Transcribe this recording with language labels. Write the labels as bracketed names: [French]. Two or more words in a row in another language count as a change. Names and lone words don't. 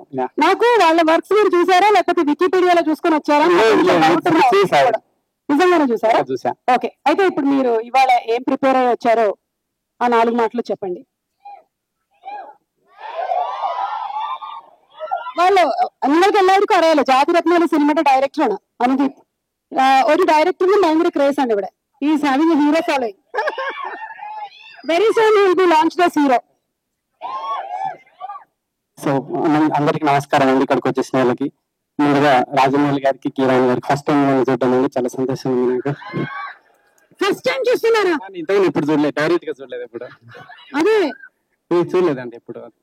[Telugu] నాకు వాళ్ళ వర్క్స్ మీరు చూసారా లేకపోతే వికీపీడియాలో చూసుకొని వచ్చారా? నిజంగానే చూసారా? చూసా. ఓకే, అయితే ఇప్పుడు మీరు ఇవాళ ఏం ప్రిపేర్ అయ్యి వచ్చారో ఆ 4 మాటలు చెప్పండి. [Malayalam] వాళ్ళు നിങ്ങൾക്ക് എല്ലാവർക്കും അറിയാലോ ജാതിരത്ന സിനിമയുടെ ഡയറക്ടറാണ് അനുദീപ്. ഒരു ഡയറക്ടറിന് ഭയങ്കര ക്രേസ് ആണ് ഇവിടെ. [English] is having a hero following. very soon he will be launched as hero. [Telugu] సో అందరికి నమస్కారం అండి, ఇక్కడికి వచ్చేసిన వాళ్ళకి. ముందుగా రాజమౌళి గారికి, కిరణ్ గారికి [English] first time [Telugu] చూడడం అనేది చాలా సంతోషం ఉంది నాకు. [English] first time [Telugu] చూస్తున్నారా? ఇంతకు ఇప్పుడు చూడలేదు, డైరెక్ట్ గా చూడలేదు ఎప్పుడు. అదే చూడలేదండి ఎప్పుడు.